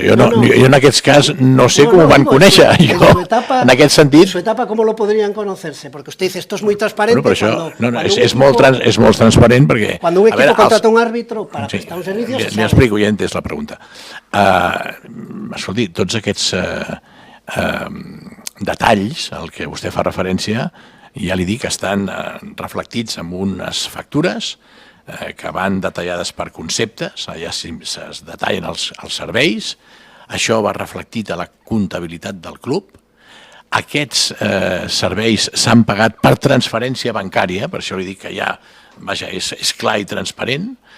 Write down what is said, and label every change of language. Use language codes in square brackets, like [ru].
[ca] Jo en aquest cas no sé com ho van conèixer. En aquest sentit... [es] En su etapa, ¿cómo lo podrían conocerse? Porque usted dice, esto es muy transparente. [ca] Bueno, però això és molt transparent perquè... [es] Cuando un equipo contrata un árbitro para prestar un servicio... [ca] Li explico, ja he entès la pregunta. Escolti, tots aquests detalls al que vostè fa referència, ja li dic, estan reflectits en unes factures que van detallades per conceptes, allà es detallen els serveis, això va reflectit a la comptabilitat del club, aquests serveis s'han pagat per transferència bancària, per això li dic que ja, vaja, és clar i transparent,